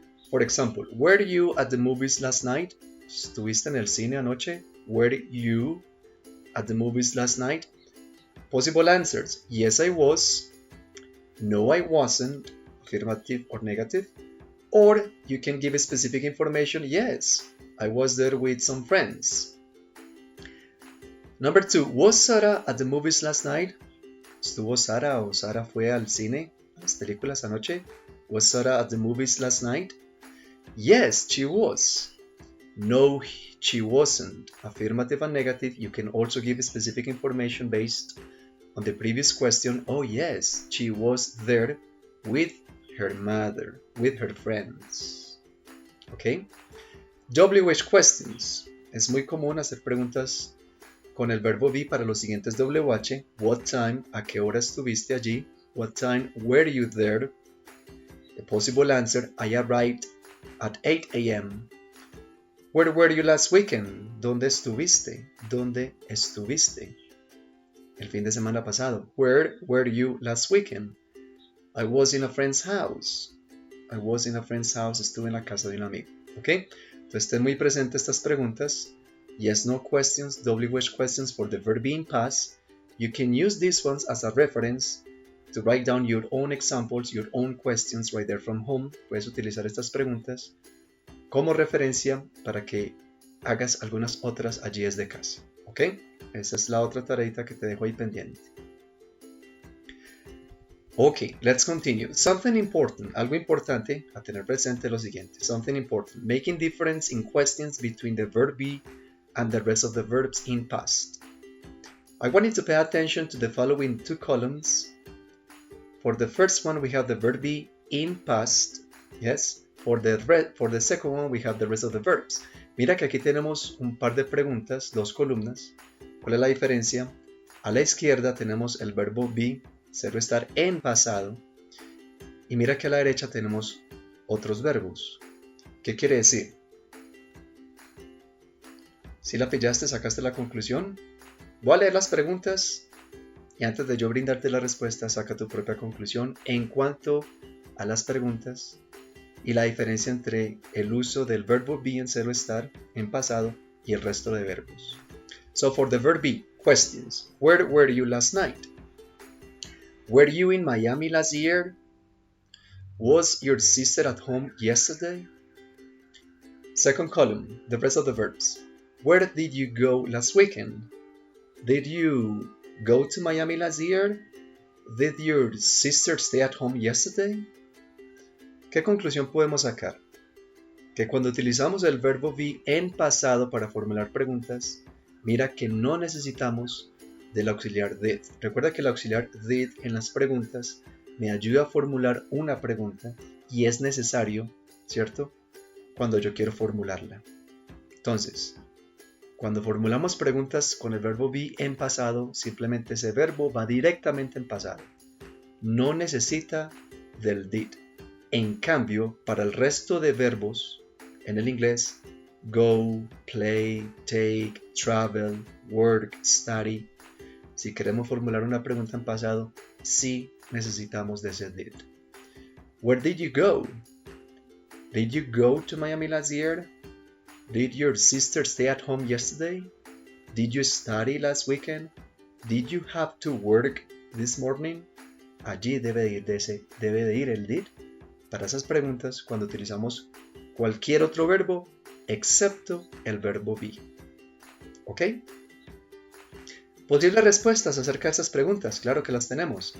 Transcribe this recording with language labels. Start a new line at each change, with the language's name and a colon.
Spanish: Por ejemplo,
English: were you at the movies last night?
Spanish: ¿Estuviste en el cine anoche?
English: Were you at the movies last night? Possible answers. Yes, I was. No, I wasn't. Affirmative or negative. Or you can give specific information. Yes, I was there with some friends. Number 2. Was Sarah at the movies last night? ¿Estuvo Sara o Sara fue al cine, a las películas anoche? Was Sarah at the movies last night? Yes, she was. No, she wasn't. Affirmative and negative. You can also give specific information based on the previous question. Oh yes, she was there with her mother, with her friends. Okay? WH questions.
Spanish: Es muy común hacer preguntas con el verbo be para los siguientes WH.
English: What time?
Spanish: ¿A qué hora estuviste allí?
English: What time were you there? The possible answer, I arrived at 8 a.m. Where were you last weekend?
Spanish: ¿Dónde estuviste? ¿Dónde estuviste? El fin de semana pasado.
English: Where were you last weekend? I was in a friend's house. I was in a friend's house.
Spanish: Estuve en la casa de un amigo. ¿Ok? Entonces estén muy presentes estas preguntas.
English: Yes, no questions, WH questions for the verb be in past. You can use these ones as a reference to write down your own examples, your own questions right there from home.
Spanish: Puedes utilizar estas preguntas como referencia para que hagas algunas otras allí desde casa. ¿Ok? Esa es la otra tareita que te dejo ahí pendiente.
English: Ok, let's continue. Something important,
Spanish: algo importante a tener presente lo siguiente.
English: Something important, making difference in questions between the verb be and the rest of the verbs in past. I want you to pay attention to the following two columns. For the first one, we have the verb be in past. Yes. For the second one, we have the rest of the verbs.
Spanish: Mira que aquí tenemos un par de preguntas, dos columnas. ¿Cuál es la diferencia? A la izquierda tenemos el verbo be, ser o estar en pasado. Y mira que a la derecha tenemos otros verbos. ¿Qué quiere decir? ¿Sí la pillaste? ¿Sacaste la conclusión? Voy a leer las preguntas y antes de yo brindarte la respuesta, saca tu propia conclusión en cuanto a las preguntas y la diferencia entre el uso del verbo be en ser o estar en pasado y el resto de verbos.
English: So for the verb be, questions. Where were you last night? Were you in Miami last year? Was your sister at home yesterday? Second column, the rest of the verbs. Where did you go last weekend? Did you go to Miami last year? Did your sister stay at home yesterday?
Spanish: ¿Qué conclusión podemos sacar? Que cuando utilizamos el verbo be en pasado para formular preguntas, mira que no necesitamos del auxiliar did. Recuerda que el auxiliar did en las preguntas me ayuda a formular una pregunta y es necesario, ¿cierto? Cuando yo quiero formularla. Entonces, cuando formulamos preguntas con el verbo be en pasado, simplemente ese verbo va directamente en pasado. no necesita del did. En cambio, para el resto de verbos en el inglés, go, play, take, travel, work, study, si queremos formular una pregunta en pasado, sí necesitamos de ese did.
English: Where did you go? Did you go to Miami last year? Did your sister stay at home yesterday? Did you study last weekend? Did you have to work this morning?
Spanish: Allí debe de ir el did para esas preguntas cuando utilizamos cualquier otro verbo excepto el verbo be. ¿Ok? Posibles respuestas acerca de estas preguntas, claro que las tenemos.